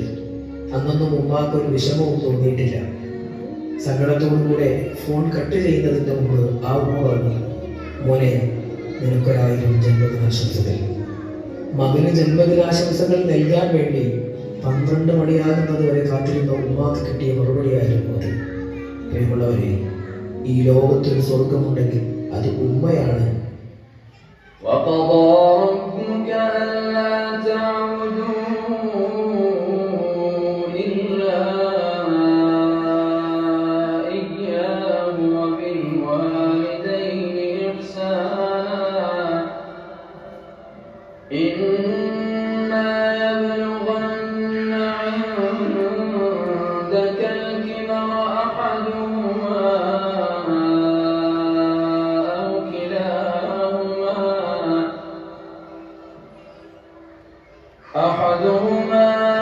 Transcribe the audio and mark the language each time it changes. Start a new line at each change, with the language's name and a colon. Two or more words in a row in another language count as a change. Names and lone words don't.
Malayalam: അന്നൊന്നും ഉമ്മാക്ക് ഒരു വിഷമവും തോന്നിയിട്ടില്ല. സങ്കടത്തോടുകൂടെ ഫോൺ കട്ട് ചെയ്യുന്നതിന്റെ മുമ്പ് ആ ഉമ്മ പറഞ്ഞു, മോനെ, നിനക്കൊരായിരം ജന്മദിനാശംസകൾ. മകന് ജന്മദിനാശംസകൾ നൽകാൻ വേണ്ടി 12 മണിയാകുന്നത് വരെ കാത്തിരുന്ന ഉമ്മാക്ക് കിട്ടിയ മറുപടിയായിരുന്നു അത്. പ്രിയമുള്ളവരെ, ഈ ലോകത്തൊരു സ്വർഗമുണ്ടെങ്കിൽ അത് ഉമ്മയാണ്.
Arabic: وقضى ربك ألا تعبدوا إلا إياه وبالوالدين إحسانا إما يبلغن عندك الكبر أحدهما أو كلاهما